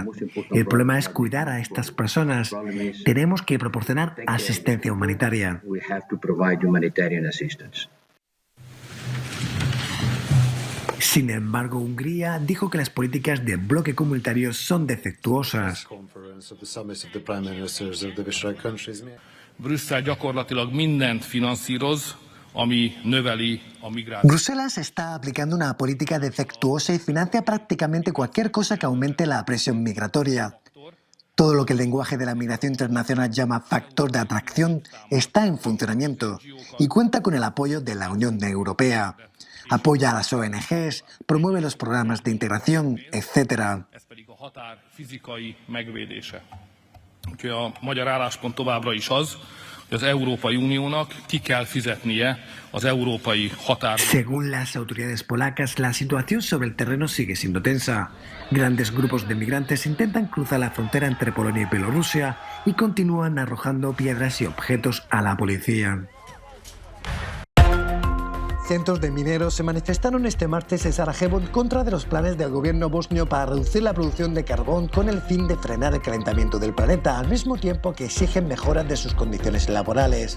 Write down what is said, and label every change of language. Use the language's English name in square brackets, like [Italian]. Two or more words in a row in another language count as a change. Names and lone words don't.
[Spanish] El problema es cuidar a estas personas. Tenemos que proporcionar asistencia humanitaria. Sin embargo, Hungría dijo que las políticas del bloque comunitario son defectuosas. [Hungarian] Brüsszel gyakorlatilag mindent finanszíroz, ami növeli a migráció. [Spanish] Bruselas está aplicando una política defectuosa y financia prácticamente cualquier cosa que aumente la presión migratoria. Todo lo que el lenguaje de la migración internacional llama factor de atracción está en funcionamiento y cuenta con el apoyo de la Unión Europea. Apoya a las ONGs, promueve los programas de integración, etc. [Hungarian] Úgyhogy a magyar álláspont továbbra is az, hogy az Európai Uniónak ki kell fizetnie az európai határ. [Spanish] Según las autoridades polacas, la situación sobre el terreno sigue siendo tensa. Grandes grupos de migrantes intentan cruzar la frontera entre Polonia y Bielorrusia y continúan arrojando piedras y objetos a la policía. Cientos de mineros se manifestaron este martes en Sarajevo en contra de los planes del gobierno bosnio para reducir la producción de carbón con el fin de frenar el calentamiento del planeta, al mismo tiempo que exigen mejoras de sus condiciones laborales.